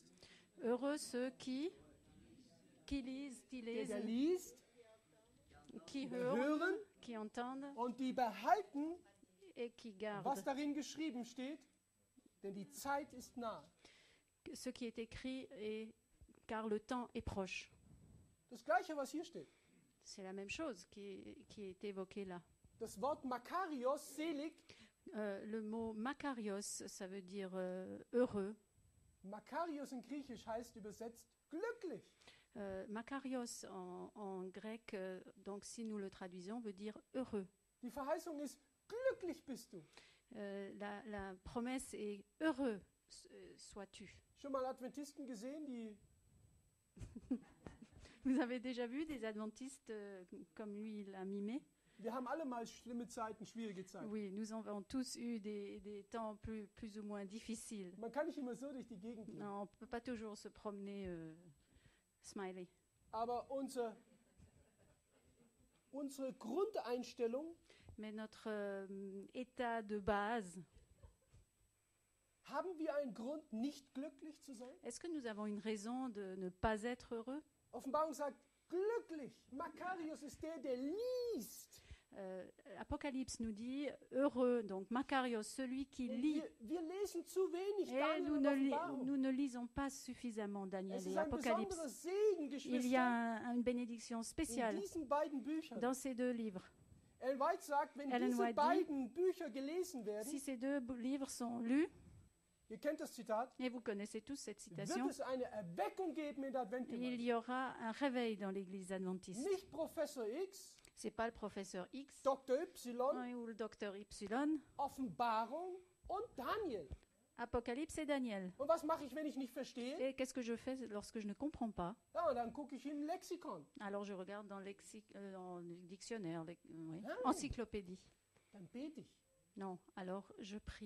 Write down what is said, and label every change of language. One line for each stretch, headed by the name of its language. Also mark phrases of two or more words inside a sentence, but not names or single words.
French: Heureux ceux qui lisent,
German: der liest,
French: qui
German: hören hören,
French: qui entendent
German: und die behalten,
French: et qui
German: was
French: gardent
German: darin geschrieben steht, denn die Zeit ist nah.
French: ce qui est écrit, car le temps est proche.
German: Das Gleiche, was hier steht.
French: C'est la même chose qui est évoquée là.
German: Das Wort Makarios, selig,
French: Le mot makarios, ça veut dire heureux.
German: Makarios in Griechisch heißt übersetzt glücklich.
French: Makarios en grec, donc si nous le traduisons, veut dire heureux.
German: Die Verheißung ist, glücklich bist du.
French: La promesse est heureux sois-tu.
German: Schon mal Adventisten gesehen, die
French: Vous avez déjà vu des adventistes comme lui, il a mimé?
German: wir haben alle mal schlimme Zeiten, schwierige Zeiten.
French: Oui, nous avons tous eu des temps plus ou moins difficiles.
German: Man kann nicht immer so durch die Gegend gehen.
French: Non, on ne peut pas toujours se promener smiley.
German: Aber unsere Grundeinstellung
French: Mais notre état de base
German: Haben wir einen Grund, nicht glücklich zu sein?
French: Est-ce que nous avons une raison de ne pas être heureux?
German: Offenbarung sagt, glücklich. Makarios ist der liest.
French: Apocalypse nous dit heureux, donc Makarios, celui qui
German: Und
French: lit.
German: wir lesen zu wenig
French: Et Daniel nous
German: und
French: ne,
German: Offenbarung.
French: nous ne lisons pas suffisamment Daniel
German: Es
French: et
German: ist ein
French: Apocalypse.
German: besonderer Segen,
French: Il y
German: Geschwister,
French: a une bénédiction
German: in
French: spéciale
German: diesen beiden Büchern.
French: dans ces deux livres.
German: Ellen White sagt, wenn
French: Ellen
German: diese
French: White dit,
German: beiden Bücher gelesen werden,
French: Si ces deux livres sont lus,
German: ihr kennt das Zitat,
French: et vous connaissez tous cette
German: wird
French: citation,
German: es eine Erweckung geben in der
French: il
German: Adventgemeinde.
French: y aura un réveil dans l'église adventiste.
German: Nicht Professor X,
French: C'est pas le professeur X
German: Dr. Y,
French: ou le docteur Y.
German: Offenbarung und Daniel.
French: Apocalypse et Daniel.
German: Und was mache ich, wenn ich nicht verstehe?
French: Et qu'est-ce que je fais lorsque je ne comprends pas?
German: Ja, dann gucke ich in ein Lexikon.
French: Alors je regarde dans, dans le dictionnaire, oui, Ah. encyclopédie.
German: Dann bete ich.
French: Non, alors je prie.